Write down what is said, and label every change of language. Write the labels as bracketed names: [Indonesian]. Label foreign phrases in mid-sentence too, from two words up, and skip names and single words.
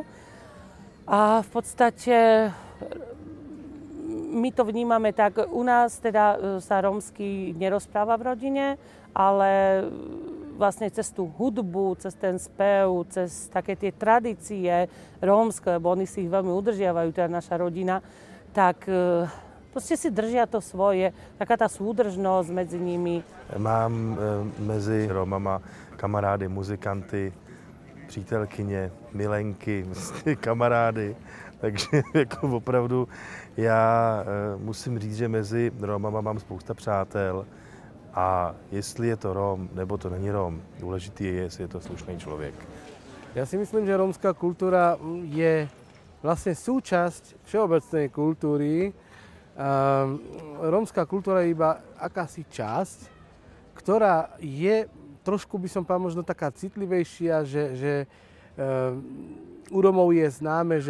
[Slovak] A v podstate my to vnímame tak, u nás teda sa rómsky nerozpráva v rodine, ale vlastne cez tú hudbu, cez ten spev, cez také tie tradície rómske, lebo oni si ich veľmi udržiavajú, teda naša rodina, tak proste si držia to svoje, taká tá súdržnosť medzi nimi. [Czech] Mám mezi Rómama kamarády, muzikanty, přítelkyně, milenky, kamarády, takže jako opravdu já musím říct, že mezi Rómama mám spousta přátel. A jestli je to Róm, nebo to není Róm, důležitý je, jestli je to slušný člověk. [Slovak] Ja si myslím, že rómska kultúra je vlastne súčasť všeobecnej kultúry. Rómska kultúra je iba akási časť, ktorá je trošku, by som povedal, možno taká citlivejšia, že U Romov je známe, že